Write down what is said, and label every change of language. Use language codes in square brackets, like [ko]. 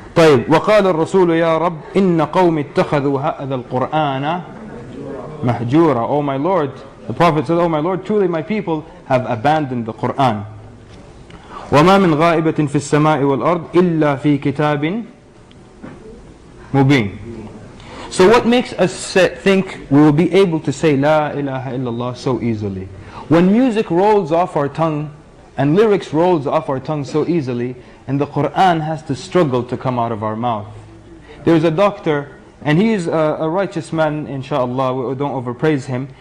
[ar] طيب وقال الرسول يا رب إن قوم اتخذوا هذا القرآن مهجورا. [en] Oh my Lord, the Prophet said, oh my Lord, truly my people have abandoned the Quran. [ar] وما من غائبة في السماء والأرض إلا في كتاب مبين. [en] So what makes us think we will be able to say La ilaha illallah so easily? When music rolls off our tongue and lyrics rolls off our tongue so easily, and the Quran has to struggle to come out of our mouth. There's a doctor, and he's a righteous man, inshallah, we don't overpraise him.